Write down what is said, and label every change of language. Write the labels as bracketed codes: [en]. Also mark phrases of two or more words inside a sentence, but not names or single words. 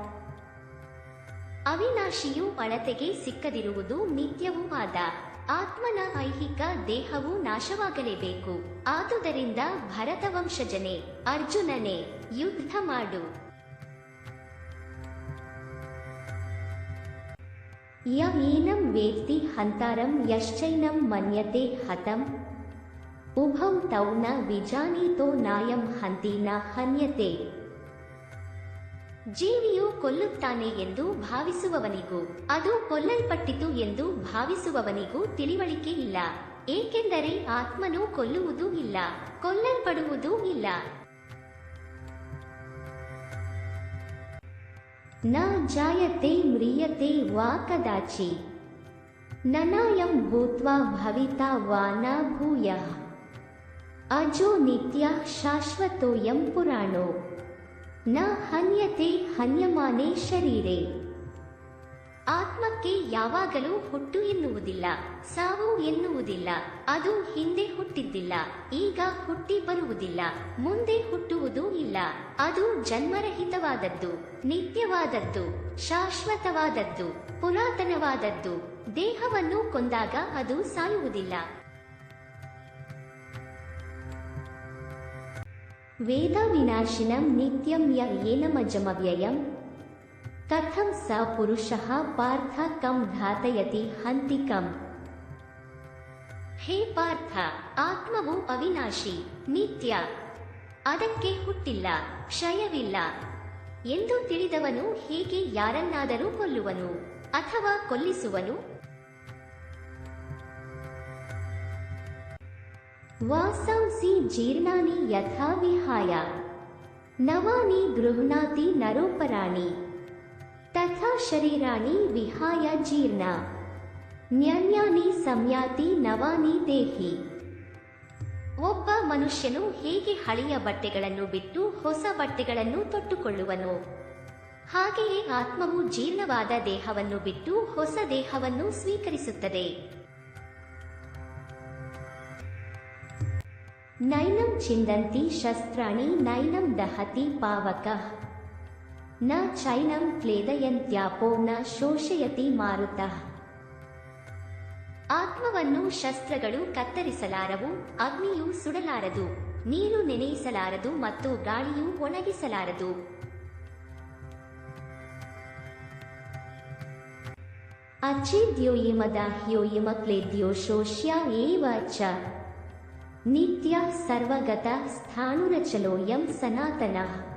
[kn] ಅವಿನಾಶಿಯು ಅಳತೆಗೆ ಸಿಕ್ಕದಿರುವುದು ನಿತ್ಯವೂ ಆದ ಆತ್ಮನ ಐಹಿಕ ದೇಹವು ನಾಶವಾಗಲೇಬೇಕು. ಆದುದರಿಂದ ಭರತವಂಶಜನೇ, ಅರ್ಜುನನೇ, ಯುದ್ಧ ಮಾಡು. [sa] ಯ ಏನಂ ವೇತ್ತಿ ಹಂತಾರಂ ಯಶ್ಚೈನಂ ಮನ್ಯತೆ ಹತಂ ಉಭೌ ತೌ ನ ವಿಜಾನೀತೋ ನಾಯಂ ಹಂತಿ ನ ಹನ್ಯತೆ. [kn] ಜೀವಿಯು ಕೊಲ್ಲುತ್ತಾನೆ ಎಂದು ಭಾವಿಸುವವನಿಗೂ ಅದು ಕೊಲ್ಲಲ್ಪಟ್ಟಿತು ಎಂದು ಭಾವಿಸುವವನಿಗೂ ತಿಳಿವಳಿಕೆ ಇಲ್ಲ. ಏಕೆಂದರೆ ಆತ್ಮನು ಕೊಲ್ಲುವುದೂ ಇಲ್ಲ, ಕೊಲ್ಲಲ್ಪಡುವುದೂ ಇಲ್ಲ. [sa] ನ ಜಾಯತೆ ಮ್ರಿಯತೆ ವಾ ಕದಾಚಿ ನನಾಯಂ ಭೂತ್ವಾ ಭವಿತಾ ವಾ ನ ಭೂಯಃ ಅಜೋ ನಿತ್ಯ ಶಾಶ್ವತೋಯಂ ಪುರಾಣೋ ನ ಹನ್ಯತೆ ಹನ್ಯಮಾನೆ ಶರೀರೆ. [kn] ಆತ್ಮಕ್ಕೆ ಯಾವಾಗಲೂ ಹುಟ್ಟು ಎನ್ನುವುದಿಲ್ಲ, ಸಾವು ಎನ್ನುವುದಿಲ್ಲ. ಅದು ಹಿಂದೆ ಹುಟ್ಟಿದ್ದಿಲ್ಲ, ಈಗ ಹುಟ್ಟಿ ಬರುವುದಿಲ್ಲ, ಮುಂದೆ ಹುಟ್ಟುವುದೂ ಇಲ್ಲ. ಅದು ಜನ್ಮರಹಿತವಾದದ್ದು, ನಿತ್ಯವಾದದ್ದು, ಶಾಶ್ವತವಾದದ್ದು, ಪುರಾತನವಾದದ್ದು. ದೇಹವನ್ನು ಕೊಂದಾಗ ಅದು ಸಾಯುವುದಿಲ್ಲ. [sa] ವೇದ ವಿನಾಶಿನಂ ನಿತ್ಯಂ ಯ ಏನಮಜಮವ್ಯಯಂ ಕಥಂ ಸ ಪುರುಷಃ ಪಾರ್ಥ ಕಂ ಧಾತಯತಿ ಹಂತಿ ಕಂ. [kn] ಹೇ ಪಾರ್ಥ, ಆತ್ಮವು ಅವಿನಾಶಿ, ನಿತ್ಯ, ಅದಕ್ಕೆ ಹುಟ್ಟಿಲ್ಲ, ಕ್ಷಯವಿಲ್ಲ ಎಂದು ತಿಳಿದವನು ಹೇಗೆ ಯಾರನ್ನಾದರೂ ಕೊಲ್ಲುವನು ಅಥವಾ ಕೊಲ್ಲಿಸುವನು? [sa] ವಾಸಾಂಸಿ ಜೀರ್ಣಾನಿ ಯಥಾ ವಿಹಾಯ ನವಾನಿ ಗೃಹ್ಣಾತಿ ನರೋಪರಾಣಿ ತಥಾ ಶರೀರಾಣಿ ವಿಹಾಯ ಜೀರ್ಣ ನ್ಯನ್ಯಾನಿ ಸಂಯಾತಿ ನವಾನಿ ದೇಹಿ. [kn] ಒಬ್ಬ ಮನುಷ್ಯನು ಹೇಗೆ ಹಳೆಯ ಬಟ್ಟೆಗಳನ್ನು ಬಿಟ್ಟು ಹೊಸ ಬಟ್ಟೆಗಳನ್ನು ತೊಟ್ಟುಕೊಳ್ಳುವನು, ಹಾಗೆಯೇ ಆತ್ಮವು ಜೀರ್ಣವಾದ ದೇಹವನ್ನು ಬಿಟ್ಟು ಹೊಸ ದೇಹವನ್ನು ಸ್ವೀಕರಿಸುತ್ತದೆ. [sa] ನೈನಂ ಚಿಂದಂತಿ ಶಸ್ತ್ರಾಣಿ ನೈನಂ ದಹತಿ ಪಾವಕಃ ನ ಚೈನಂ ಕ್ಲೇದಯಂತ್ಯಾಪೋ ನ ಶೋಷಯತಿ ಮಾರುತಃ. [kn] ಆತ್ಮವನ್ನು ಶಸ್ತ್ರಗಳು ಕತ್ತರಿಸಲಾರವು, ಅಗ್ನಿಯು ಸುಡಲಾರದು, ನೀರು ನೆನೆಯಿಸಲಾರದು ಮತ್ತು ಗಾಳಿಯು ಒಣಗಿಸಲಾರದು. [sa] ಅಚ್ಛೇದ್ಯೋಯಿಮದಾಹ್ಯೋಯಿಮ ಕ್ಲೇದ್ಯೋ ಶೋಷ್ಯ ಏವ ಚ ನಿತ್ಯ ಸರ್ವಗತ ಸ್ಥಾಣುರಚಲೋಯಂ ಸನಾತನಃ.